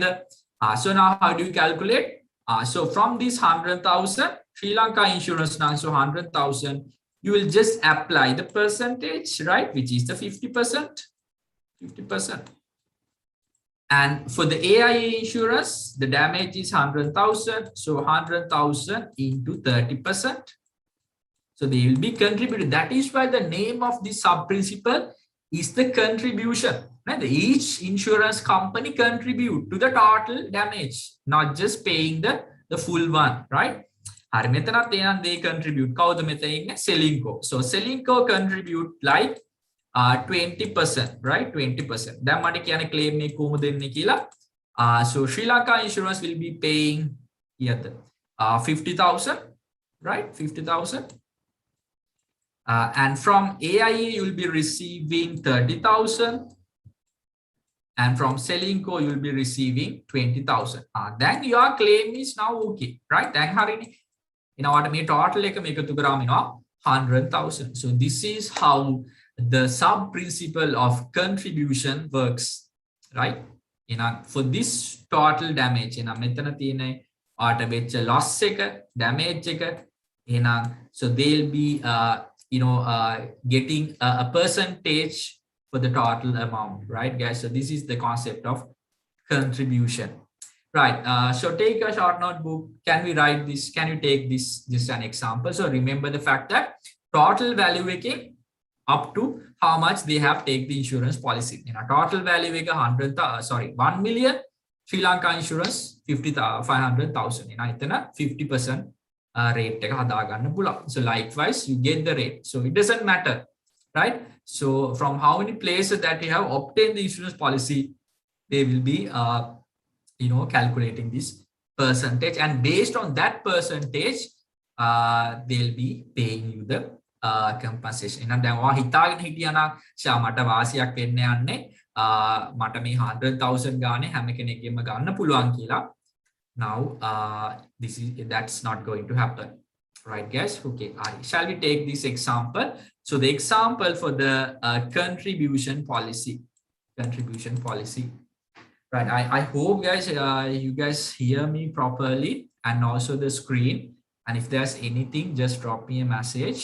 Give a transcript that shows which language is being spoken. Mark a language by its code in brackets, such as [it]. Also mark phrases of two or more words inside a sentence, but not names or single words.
[en] So now how do you calculate? So from this 100,000 Sri Lanka insurance now, so 100,000, you will just apply the percentage, right? Which is the 50%. 50%. And for the AIA insurance, the damage is 100,000. So 100,000 into 30%. So they will be contributed. That is why the name of the sub-principle is the contribution. Right? Each insurance company contribute to the total damage, not just paying the full one, right? [si] හරි මෙතනත් එහෙනම් [en] they contribute. [si] කවුද මෙතන ඉන්නේ? Selinco. [en] So Selinco contribute like 20%, right? 20%. [si] දැන් මට කියන්නේ claim එක කොහොමද දෙන්නේ කියලා. [en] So Sri Lanka insurance will be paying 50,000, right? 50,000. And from AIA, you will be receiving 30,000. And from Selinco, you will be receiving 20,000. Then your claim is now okay, right? [si] Then harini. [en] In our total [si] එක මේකතු කරාම එනවා 100,000. [en] So this is how the sub principle of contribution works, right? For this total damage, [si] මෙතන තියෙන ආට වෙච්ච [en] loss එක, damage [si] එක එහෙනම් [en] so they'll be getting a percentage for the total amount, right guys? So this is the concept of contribution, right? So take a short notebook. Can we write this? Can you take this just an example? So remember the fact that total value making up to how much they have take the insurance policy. Total value 1 million, Sri Lanka insurance 500,000. [si] එතන 50% rate එක හදා ගන්න පුළුවන්. [en] So likewise you get the rate. So it doesn't matter, right? So from how many places that you have obtained the insurance policy, they will be calculating this percentage, and based on that percentage they'll be paying you the compensation. [si] එහෙනම් දැන් ඔයා හිතාගෙන හිටියානම් ෂා මට වාසියක් වෙන්න යන්නේ මට මේ 100,000 ගානේ හැම කෙනෙක්ගෙම ගන්න පුළුවන් කියලා. [en] Now that's not going to happen, right guys? Okay, shall we take this example? So the example for the contribution policy, right? I hope guys you guys hear me properly, and also the screen, and if there's anything just drop me a message.